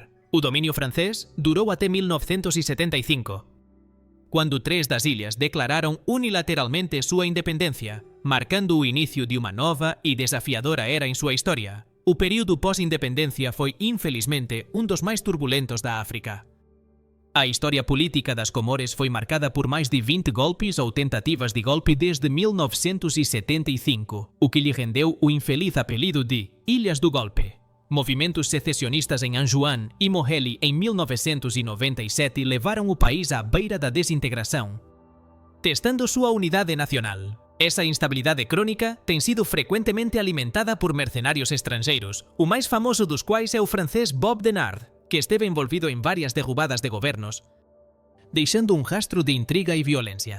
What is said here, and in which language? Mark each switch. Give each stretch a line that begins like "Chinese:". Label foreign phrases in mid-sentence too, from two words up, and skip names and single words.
Galician: O dominio francés durou até 1975, cando 3 das illas declararon unilateralmente súa independencia, marcando o inicio de unha nova e desafiadora era en súa historia. O período pós-independencia foi, infelizmente, un dos máis turbulentos da África. A historia política das Comores foi marcada por máis de 20 golpes ou tentativas de golpe desde 1975,
Portuguese: o que lhe rendeu o infeliz apelido de Ilhas do Golpe. Movimentos secesionistas em Anjouan e Moheli em 1997 levaram o país à beira da desintegração, testando sua unidade nacional. Essa instabilidade crônica tem sido frequentemente alimentada por mercenários estrangeiros, o mais famoso dos quais é o francês Bob Denard, que esteve envolvido em várias derrubadas de governos, deixando um rastro de intriga e violência.